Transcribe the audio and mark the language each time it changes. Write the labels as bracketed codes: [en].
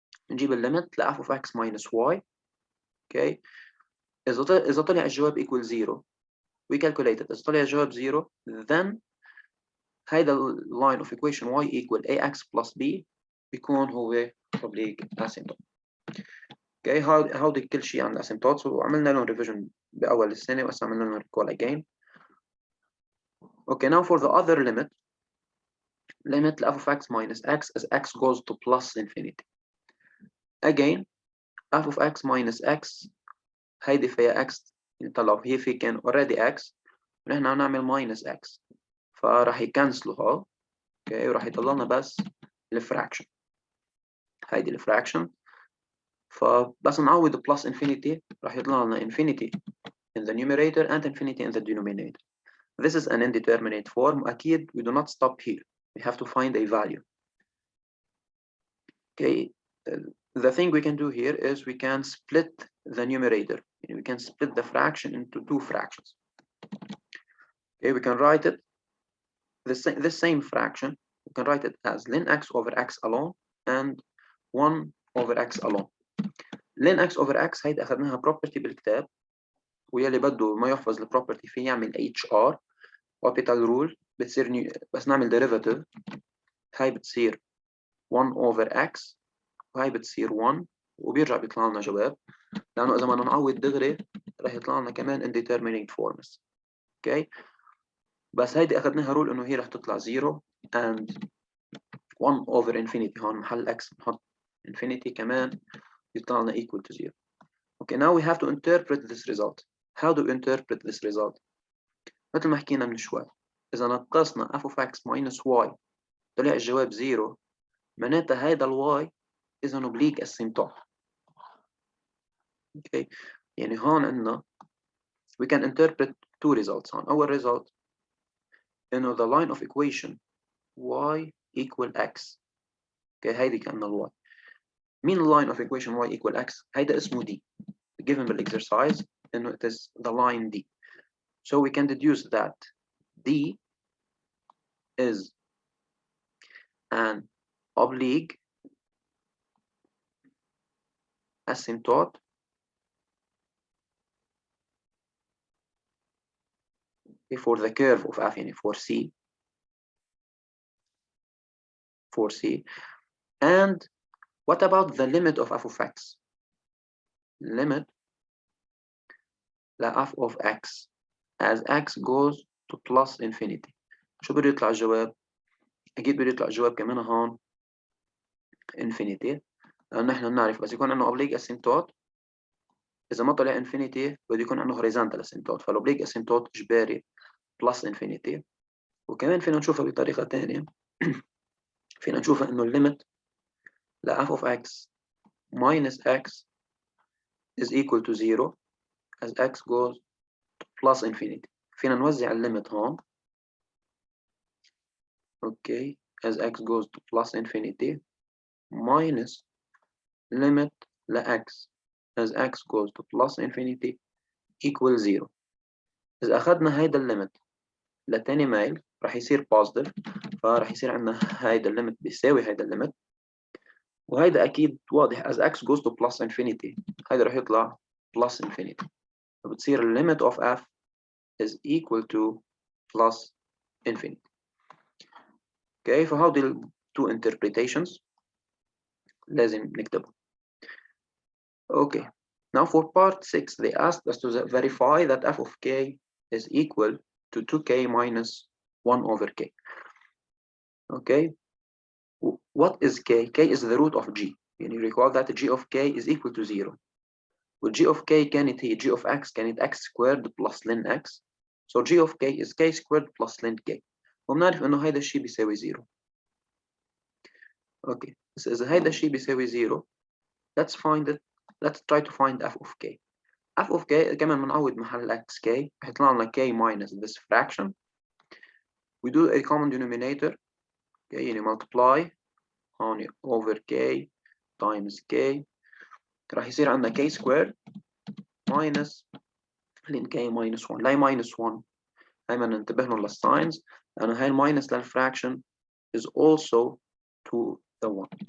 [ar] نجيب الليمت ل [en] f of x minus y. Okay. [ar] إذا طلع الجواب [en] equal 0 we calculate it. إذا طلع الجواب 0 then هيدا line of equation y equal ax plus b [ar] بيكون هو [en] oblique asymptote. Okay. [ar] هودي كل شيء عن الاسيمتوتس وعملنا لهم revision بأول السنة وهسه عملنا لهم [en] recall again. Okay. Now for the other limit f of x minus x as x goes to plus infinity. Again f of x minus x [ar] هيدي فيها x طلعوا هي في كان already x ونحن عم نعمل minus x فراح يكنسلوا هول. اوكي وراح يطلع لنا بس الفراكشن. هيدي الفراكشن فبس نعوض [en] plus infinity [ar] راح يطلع لنا [en] infinity in the numerator and infinity in the denominator. This is an indeterminate form. [ar] أكيد [en] we do not stop here. We have to find a value. Okay. The thing we can do here is we can split the numerator. We can split the fraction into two fractions. Okay, we can write it the same fraction. We can write it as ln x over x alone and 1 over x alone. [ar] ln x over x هيدا أخذناها property بالكتاب ويلي بده ما يحفظ البروبرتي فيه يعمل HR orbital rule بتصير بس نعمل derivative هاي بتصير 1 over x وهي بتصير 1 وبيرجع بيطلع لنا جواب لأنه إذا ما نعوض دغري راح يطلع لنا كمان indeterminate forms. [en] okay. [ar] بس هيدي أخذناها رول إنه هي راح تطلع [en] 0 and 1 over infinity [ar] هون محل x نحط infinity كمان يطلع لنا equal to 0. [en] Okay, now we have to interpret this result. How do we interpret this result? [ar] مثل ما حكينا من شوي إذا نقصنا f of x minus y طلع الجواب 0 معناتها هيدا ال y [en] is an oblique asymptote. [ar] Okay. يعني هون عندنا [en] we can interpret two results. [ar] هون أول [en] result إنه the line of equation y equal x. [ar] okay هيدي كأنها ال y. [en] مين line of equation y equal x؟ [ar] هيدا اسمه [en] d. given بالexercise إنه it is the line d. So we can deduce that d is an oblique asymptote for the curve of f, [ar] يعني [en] for c. And what about the limit of f of x? Limit ل f of x as x goes to plus infinity. [ar] شو بده يطلع الجواب؟ أكيد بده يطلع الجواب كمان هون infinity. لأن نحن بنعرف بس يكون عنده oblique asymptote إذا ما طلع infinity بده يكون عنده horizontal asymptote. فالoblique asymptote إجباري plus infinity. وكمان فينا نشوفها بطريقة تانية. فينا نشوفها إنه الليمت ل f of x minus x is equal to 0 as x goes to plus infinity. فينا نوزع الليمت هون. [en] okay as x goes to plus infinity minus limit ل x as x goes to plus infinity equal 0. [ar] إذا أخذنا هيدا الليمت لتاني مايل راح يصير positive. فراح يصير عندنا هيدا الليمت بيساوي هيدا الليمت. وهيدا أكيد واضح [en] as x goes to plus infinity. [ar] هيدا راح يطلع plus infinity. فبتصير [en] limit of f is equal to plus infinity. [ar] okay فهودي ال two interpretations لازم نكتبهم. [en] okay now for part 6 they asked us to verify that f of k is equal to 2k minus 1 over k. okay what is k? k is the root of g. يعني recall that g of k is equal to 0. وال g of k [ar] كانت هي [en] g of x كانت x squared plus ln x. so g of k is k squared plus ln k. [ar] وبنعرف انه هيدا الشيء بيساوي 0. [en] okay [ar] بس اذا هيدا الشيء بيساوي 0 [en] let's try to find f of k. f of k [ar] كمان بنعوض محل [en] x k [ar] هيطلع لنا [en] k minus this fraction. we do a common denominator. okay يعني multiply هون over k times k راح يصير عندنا k squared minus ln k minus 1. لا minus 1 [ar] دايما ننتبه لهم للساينز لأنه هاي الماينس للفراكشن [en] is also to the 1.